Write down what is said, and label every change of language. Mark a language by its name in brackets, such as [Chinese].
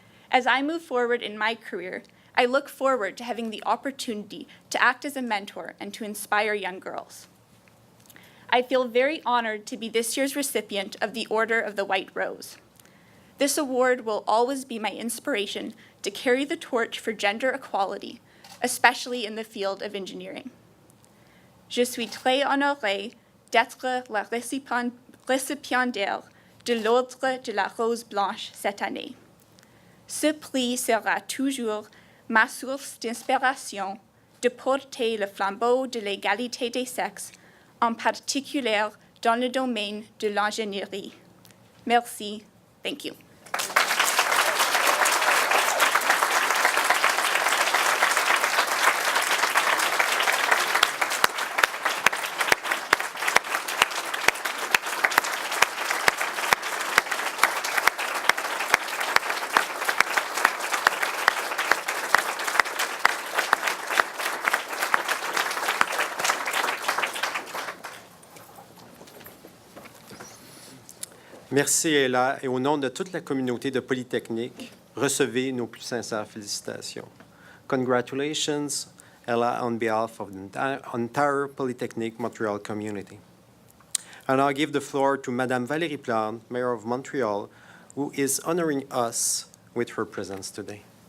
[English] As I move forward in my career, I look forward to having the opportunity to act as a mentor and to inspire young girls. I feel very honored to be this year's recipient of the Order of the White Rose. This award will always be my inspiration to carry the torch for gender equality, especially in the field of engineering. [French] Je suis très honorée d'être la récipiendaire de l'Ordre de la Rose Blanche cette année. Ce prix sera toujours ma source d'inspiration de porter le flambeau de l'égalité des sexes, en particulier dans le domaine de l'ingénierie. Merci. [English] Thank you. [French] Merci, Ella, et au nom de toute la communauté de Polytechnique, recevez nos plus sincères félicitations. [English] Congratulations, Ella, on behalf of the entire Polytechnique Montreal community. And I'll give the floor to Madame Valérie Plante, Mayor of Montreal, who is honoring us with her presence today.